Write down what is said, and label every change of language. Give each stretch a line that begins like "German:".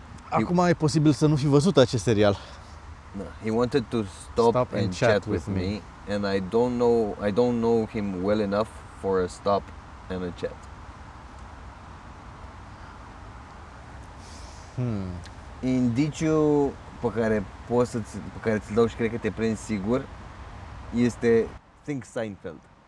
Romanian: Acum e posibil să nu fi văzut acest serial.
English: No, he wanted to stop and chat with me, and I don't know him well enough for a stop and a chat.
Romanian: Indiciul pe care ți-l dau și cred că te prinzi sigur este Think Seinfeld.